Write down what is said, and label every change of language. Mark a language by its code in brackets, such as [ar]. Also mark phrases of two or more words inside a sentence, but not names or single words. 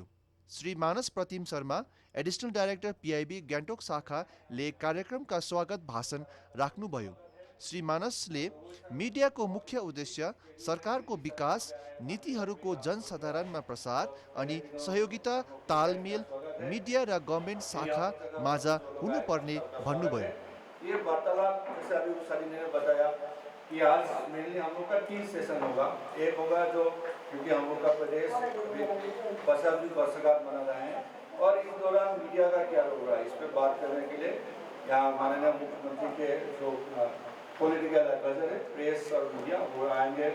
[ne] श्री मानस प्रतिम शर्मा, [en] additional director [ne] पीआईबी गान्तोक शाखाले कार्यक्रमका स्वागत भाषण राख्नुभयो। श्री मानसले मिडियाको मुख्य उद्देश्य सरकारको विकास नीतिहरूको जनसाधारणमा प्रसार अनि सहयोगिता तालमेल मिडिया र गभर्मेन्ट शाखा माझ हुनुपर्ने भन्नुभयो। [hi] ये वार्तालाप जैसे अभी सनी ने बताया कि आज मेनली हम लोग का 3 सेशन होगा। एक होगा जो क्योंकि हम लोग का प्रदेश 50वीं वर्षगांठ मना रहे हैं और इस दौरान मीडिया का क्या रोल रहा है इस पर बात करने के लिए यहाँ माननीय मुख्यमंत्री के जो [en] political adviser [hi] है प्रेस और मीडिया वो आएंगे।